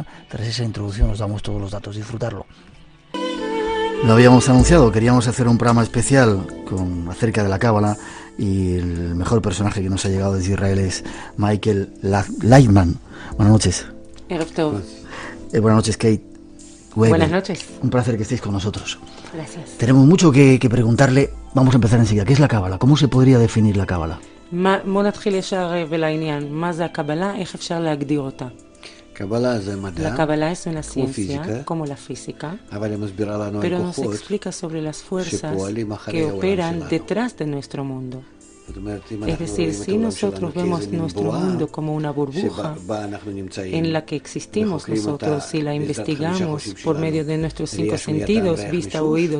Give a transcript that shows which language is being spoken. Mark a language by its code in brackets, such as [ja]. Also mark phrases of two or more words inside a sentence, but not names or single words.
[es] Tras esa introducción os damos todos los datos, disfrutarlo. Lo habíamos anunciado, queríamos hacer un programa especial acerca de la Cábala, y el mejor personaje que nos ha llegado desde Israel es Michael Lachman. Buenas noches. Buenas noches, Kate. Buenas noches. Un placer que estéis con nosotros. Gracias. Tenemos mucho que preguntarle. Vamos a empezar enseguida. ¿Qué es la Cábala? ¿Cómo se podría definir la Cábala? [he] בוא נתחיל ישר ולעניין. מה זה הקבלה? איך אפשר להגדיר אותה? [es] La Kabbalah es una ciencia como la física, pero nos explica sobre las fuerzas que operan detrás de nuestro mundo. Es decir, si nosotros vemos nuestro mundo como una burbuja en la que existimos nosotros y la investigamos por medio de nuestros 5 sentidos, vista, oído,